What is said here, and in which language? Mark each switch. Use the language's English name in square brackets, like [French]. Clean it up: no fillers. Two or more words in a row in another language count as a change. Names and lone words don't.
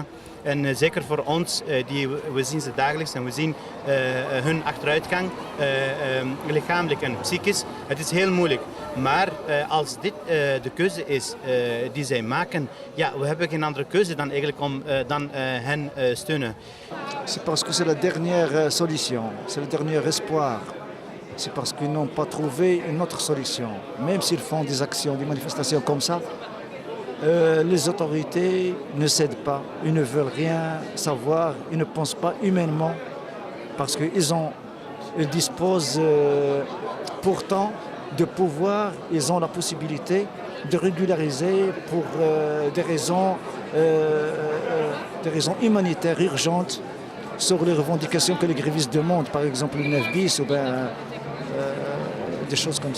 [Dutch] En zeker voor ons, we zien ze dagelijks en we zien hun achteruitgang, lichamelijk en psychisch. Het is heel moeilijk. Maar als dit de keuze is die zij maken, ja, we hebben geen andere keuze dan eigenlijk om dan hen steunen. [French] C'est parce que c'est la dernière solution, c'est le dernier espoir. C'est parce qu'ils n'ont pas trouvé une autre solution. Même s'ils font des actions, des manifestations comme ça, les autorités ne cèdent pas, ils ne veulent rien savoir, ils ne pensent pas humainement, parce qu'ils disposent pourtant de pouvoir, ils ont la possibilité de régulariser pour des raisons humanitaires urgentes sur les revendications que les grévistes demandent, par exemple le 9 bis ou bien des choses comme ça.